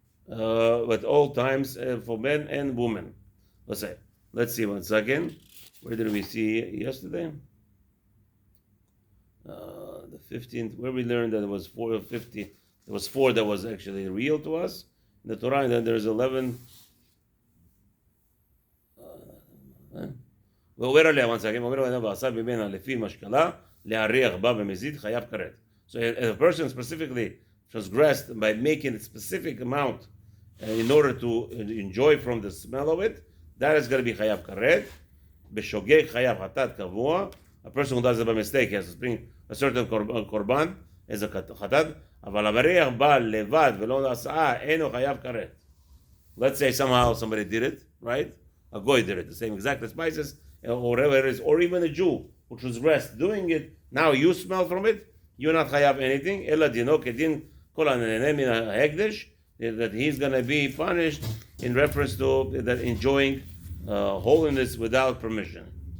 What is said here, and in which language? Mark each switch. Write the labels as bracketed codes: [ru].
[en] at all times for men and women. Let's see 1 second. Where did we see yesterday? The 15th, where we learned that it was 450. There was 4 that was actually real to us in the Torah, and then there's 11. [he] ועובר עליה [en] 1 second. [he] ועובר עליה ועשה ממנה לפי משקלה להריח בה במזיד חייב כרת. [en] So if a person specifically transgressed by making a specific amount in order to enjoy from the smell of it, that is going to be chayav karet. [he] B'shogeg chayav hatat kavua. [en] A person who does it by mistake has to bring a certain korban as a hatat. [he] אבל המריח בא לבד ולא נעשה אינו חייב karet. [en] Let's say somehow somebody did it, right? A goy did it, the same exact spices, or whatever it is, or even a Jew who transgressed doing it. Now you smell from it, you're not chayav anything. [he] Ela dino kedin kol haneneh min ha'hekdesh, [en] that he's going to be punished in reference to that enjoying holiness without permission.